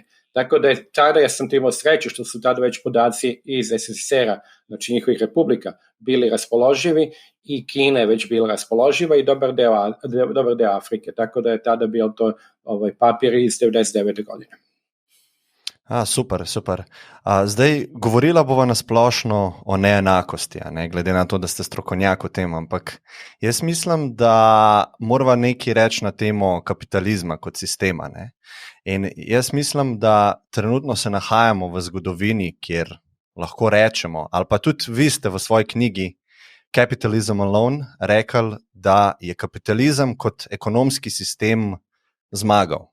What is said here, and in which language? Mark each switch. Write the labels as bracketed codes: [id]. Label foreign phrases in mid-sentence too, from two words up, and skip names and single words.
[sr] Tako da tada ja sam imao sreću što su tada već podaci iz SSSR-a, znači njihovih republika, bili raspoloživi i Kina je već bila raspoloživa i dobar deo Afrike. Tako da je tada bio to papir iz 99. godine. Super. [sl] Zdaj, govorila bova nasplošno o neenakosti, ne? Glede na to, da ste strokovnjak o tem, ampak jaz mislim, da morava nekaj reči na temo kapitalizma kot sistema. Ne? In jaz mislim, da trenutno se nahajamo v zgodovini, kjer lahko rečemo, ali pa tudi vi ste v svoji knjigi Capitalism Alone rekli, da je kapitalizem kot ekonomski sistem zmagal.